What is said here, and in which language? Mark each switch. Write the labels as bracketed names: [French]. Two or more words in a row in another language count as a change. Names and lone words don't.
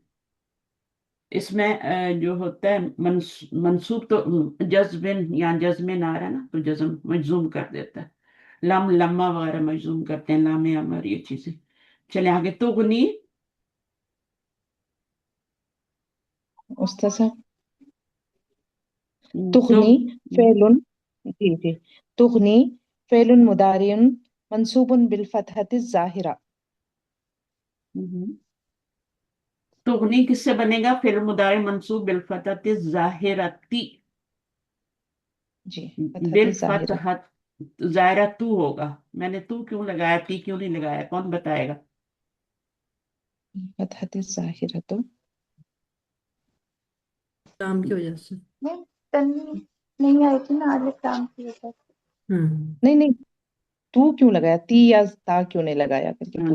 [Urdu] اس میں جو ہوتا ہے منصوب تو جرٍ یا جزمٍ آ رہا ہے نا، تو جزم مجزوم کر دیتا ہے. لم لما وغیرہ مجزوم کرتے ہیں، لام امر یہ چیزیں. چلیں آگے، تغنی. استاد صاحب, तो [Arabic] تغني فعل, [Urdu] جی جی, [Arabic] تغني فعل مضارع منصوب بالفتحة الظاهرة. [Urdu] تغنی کس سے بنے گا? [Arabic] फिर مضارع منصوب بالفتحة الظاهرة. [Urdu] जी, बिल [Arabic] الفتحة الظاهرة. [Urdu] फतहत, ظاہرۃُ ہوگا. میں نے تُ کیوں لگایا، تِ کیوں نہیں لگایا? کون بتائے گا? [Arabic] الفتحة الظاهرة तो [Urdu] کام کی وجہ سے. نہیں، تنوین نہیں آئی تھی نا، الف لام کی وجہ سے. نہیں نہیں، تُ کیوں لگایا، تی یا تا کیوں نہیں لگایا کر کے پوچھ